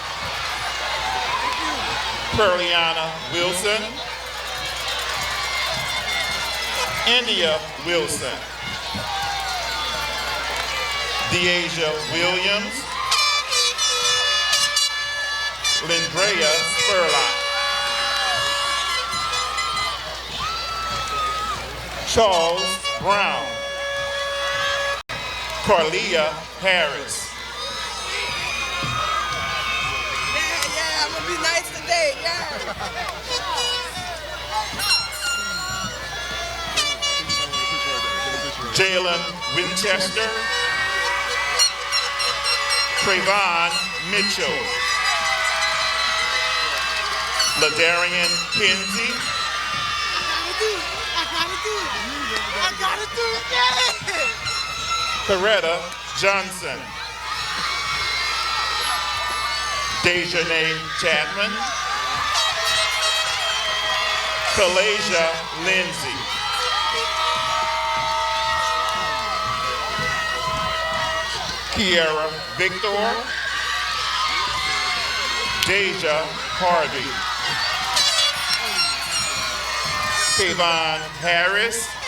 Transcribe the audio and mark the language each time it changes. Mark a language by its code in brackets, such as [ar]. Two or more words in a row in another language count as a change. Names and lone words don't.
[en] Perliana Wilson, India Wilson, Deasia Williams, Lindrea Spurlock, Charles Brown, Carlia Harris, I'm gonna be nice today, Jalen Winchester, Trayvon Mitchell, Ladarian Kinsey, I gotta do it, yeah! Coretta Johnson, Dejanay Chapman, Kalasia Lindsay, Kiara Victor, Deja Harvey, Kayvon Harris,